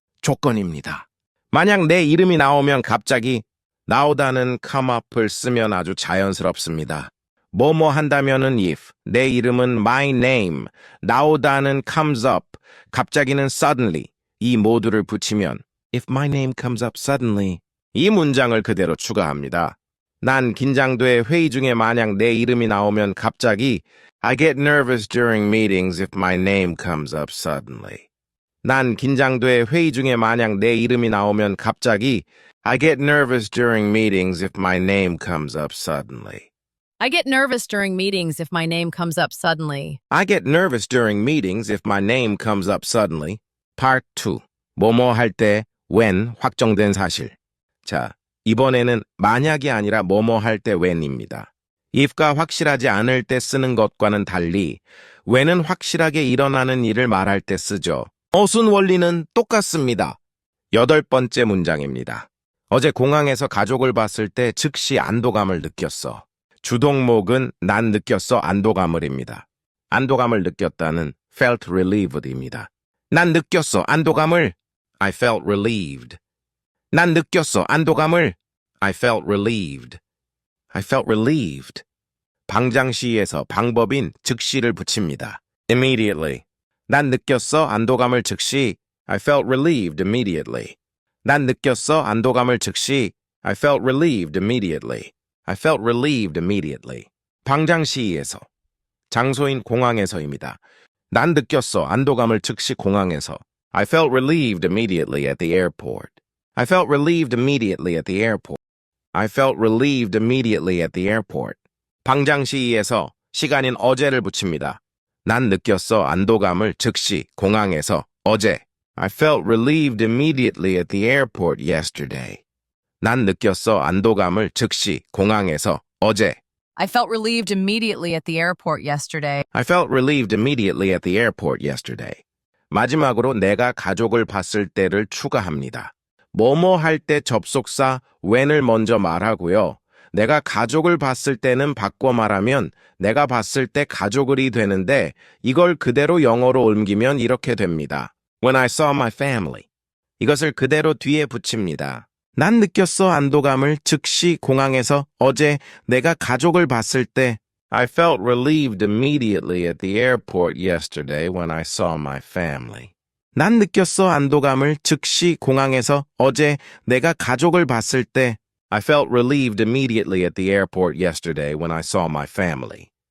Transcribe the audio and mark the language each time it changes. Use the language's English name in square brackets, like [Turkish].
[Korean] 조건입니다. 만약 내 이름이 나오면 갑자기 나오다는 come up을 쓰면 아주 자연스럽습니다. 뭐뭐 한다면은 if, 내 이름은 my name, 나오다는 comes up, 갑자기는 suddenly, 이 모두를 붙이면 [English] if my name comes up suddenly, [Korean] 이 문장을 그대로 추가합니다. 난 긴장돼 회의 중에 만약 내 이름이 나오면 갑자기 [English] I get nervous during meetings if my name comes up suddenly. [Korean] 난 긴장돼 회의 중에 만약 내 이름이 나오면 갑자기 [English] I get nervous during meetings if my name comes up suddenly. I get nervous during meetings if my name comes up suddenly. I get nervous during meetings if my name comes up suddenly. Part 2. [Korean] 뭐뭐 할 때 when 확정된 사실. 자, 이번에는 만약이 아니라 뭐뭐 할 때 when입니다. if가 확실하지 않을 때 쓰는 것과는 달리 when은 확실하게 일어나는 일을 말할 때 쓰죠. 어순 원리는 똑같습니다. 여덟 번째 문장입니다. 어제 공항에서 가족을 봤을 때 즉시 안도감을 느꼈어. 주동목은 난 느꼈어 안도감을입니다. 안도감을 느꼈다는 felt relieved입니다. 난 느꼈어 안도감을 [English] I felt relieved. [Korean] 난 느꼈어 안도감을 [English] I felt relieved. I felt relieved. [Korean] 방장시에서 방법인 즉시를 붙입니다. Immediately. 난 느꼈어 안도감을 즉시 [English] I felt relieved immediately. [Korean] 난 느꼈어 안도감을 즉시 [English] I felt relieved immediately. I felt relieved immediately. [Korean] 방장시에서 장소인 공항에서입니다. 난 느꼈어 안도감을 즉시 공항에서 [English] I felt relieved immediately at the airport. I felt relieved immediately at the airport. I felt relieved immediately at the airport. [Korean] 방장시에서 시간인 어제를 붙입니다. 난 느꼈어 안도감을 즉시 공항에서 어제. [English] I felt relieved immediately at the airport yesterday. [Korean] 난 느꼈어 안도감을 즉시 공항에서 어제. [English] I felt relieved immediately at the airport yesterday. I felt relieved immediately at the airport yesterday. [Korean] 마지막으로 내가 가족을 봤을 때를 추가합니다. 뭐뭐 할 때 접속사 when을 먼저 말하고요. 내가 가족을 봤을 때는 바꿔 말하면 내가 봤을 때 가족을이 되는데 이걸 그대로 영어로 옮기면 이렇게 됩니다. [English] When I saw my family. [Korean] 이것을 그대로 뒤에 붙입니다. 난 느꼈어 안도감을 즉시 공항에서 어제 내가 가족을 봤을 때 [English] I felt relieved immediately at the airport yesterday when I saw my family. [Korean] 난 느꼈어 안도감을 즉시 공항에서 어제 내가 가족을 봤을 때 [English] I felt relieved immediately at the airport yesterday when I saw my family.